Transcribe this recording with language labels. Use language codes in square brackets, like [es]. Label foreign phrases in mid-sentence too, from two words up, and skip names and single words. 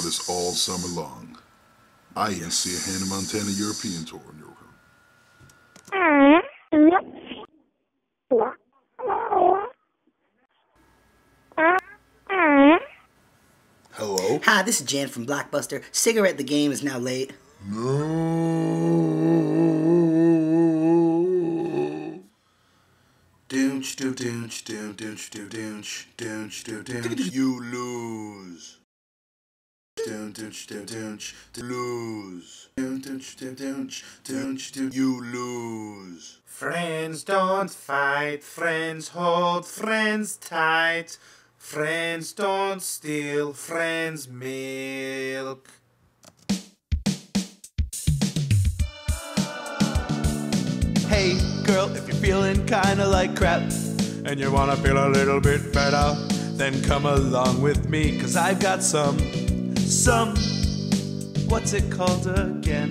[en] Brothers all summer long. I even see a Hannah Montana European tour in your room. Hello? Hi, this is Jan from Blockbuster. Cigarette the Game is now late. Doonch, do, doonch, do, doonch, do, doonch, doonch, do, doonch. You lose. Doonch, doonch, do, doonch, lose. Doonch, do, doonch, doonch, do, you lose. Friends don't fight, friends hold friends tight. Friends don't steal friends' milk. Hey, girl, if you're feeling kinda like crap and you wanna feel a little bit better, then come along with me, 'cause I've got some, what's it called again?